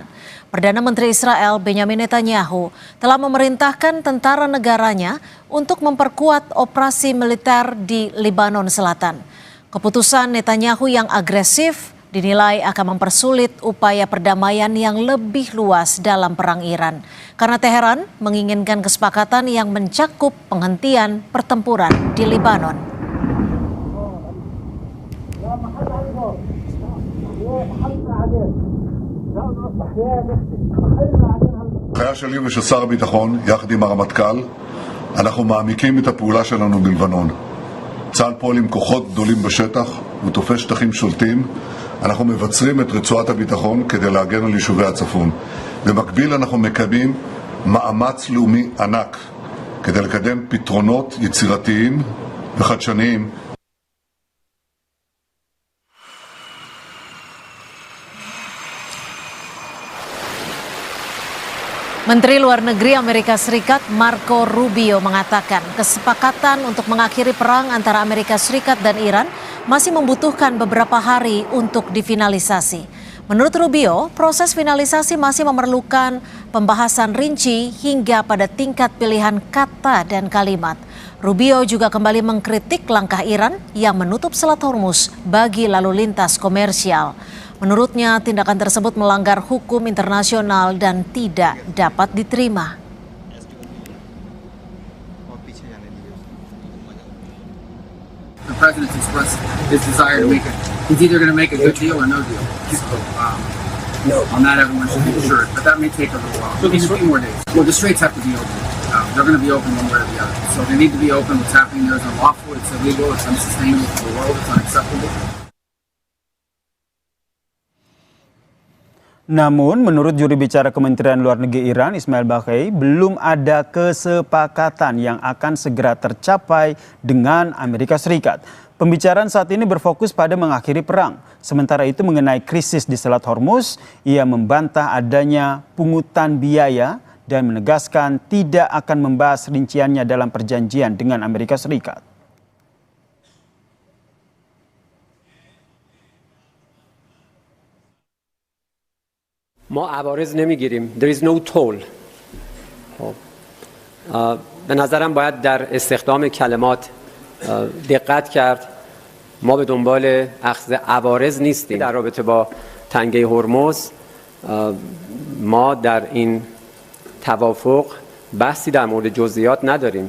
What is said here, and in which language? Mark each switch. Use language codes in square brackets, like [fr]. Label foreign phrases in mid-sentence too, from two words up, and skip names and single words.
[id] Perdana Menteri Israel Benjamin Netanyahu telah memerintahkan tentara negaranya untuk memperkuat operasi militer di Lebanon Selatan. Keputusan Netanyahu yang agresif dinilai akan mempersulit upaya perdamaian yang lebih luas dalam perang Iran. Karena Teheran menginginkan kesepakatan yang mencakup penghentian pertempuran di Lebanon. [he] ההנחיה שלי ושל שר הביטחון, יחד עם הרמטכ"ל, אנחנו מעמיקים את הפעולה שלנו בלבנון. צה"ל פועל עם כוחות גדולים בשטח ותופס שטחים שולטים. אנחנו מבצרים את רצועת הביטחון כדי להגן על יישובי הצפון. במקביל אנחנו מקיימים מאמץ לאומי ענק כדי לקדם פתרונות יצירתיים וחדשניים. [id] Menteri Luar Negeri Amerika Serikat Marco Rubio mengatakan kesepakatan untuk mengakhiri perang antara Amerika Serikat dan Iran masih membutuhkan beberapa hari untuk difinalisasi. Menurut Rubio, proses finalisasi masih memerlukan pembahasan rinci hingga pada tingkat pilihan kata dan kalimat. Rubio juga kembali mengkritik langkah Iran yang menutup Selat Hormuz bagi lalu lintas komersial. Menurutnya, tindakan tersebut melanggar hukum internasional dan tidak dapat diterima. [en] The president expressed his desire to make it. He's either going to make a good deal or no deal. So, on that, everyone should be assured. But that may take a little while. Maybe a few more days. Well, the straits have to be open. They're going to be open one way or the other. So they need to be open. What's happening there is unlawful. It's illegal. It's unsustainable for the world. It's unacceptable. [id] Namun, menurut juri bicara Kementerian Luar Negeri Iran, Ismail Baqai, belum ada kesepakatan yang akan segera tercapai dengan Amerika Serikat. Pembicaraan saat ini berfokus pada mengakhiri perang. Sementara itu mengenai krisis di Selat Hormuz, ia membantah adanya pungutan biaya dan menegaskan tidak akan membahas rinciannya dalam perjanjian dengan Amerika Serikat. [fa] ما عوارض نمیگیریم. [en] There is no toll. [fa] به نظرم باید در استخدام کلمات دقت کرد. ما به دنبال اخذ عوارض نیستیم. در رابطه با تنگه هرمز ما در این توافق بحثی در مورد جزئیات نداریم.